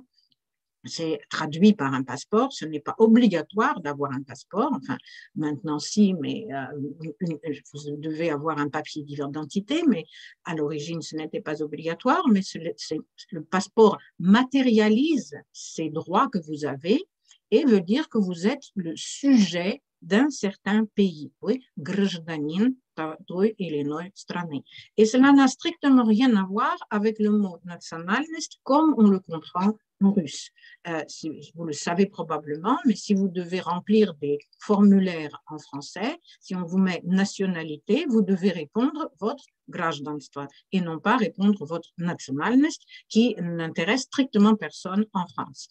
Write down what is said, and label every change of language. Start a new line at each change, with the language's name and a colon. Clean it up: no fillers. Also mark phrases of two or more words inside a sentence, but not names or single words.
French: C'est traduit par un passeport, ce n'est pas obligatoire d'avoir un passeport, enfin maintenant si, mais vous devez avoir un papier d'identité, mais à l'origine ce n'était pas obligatoire, mais le passeport matérialise ces droits que vous avez et veut dire que vous êtes le sujet d'un certain pays, oui,
Russian: гражданин той или иной страны.
French: Et cela n'a strictement rien à voir avec le mot nationaliste comme on le comprend en russe. Vous le savez probablement, mais si vous devez remplir des formulaires en français, si on vous met nationalité, vous devez répondre votre гражданство et non pas répondre votre nationalность qui n'intéresse strictement personne en France.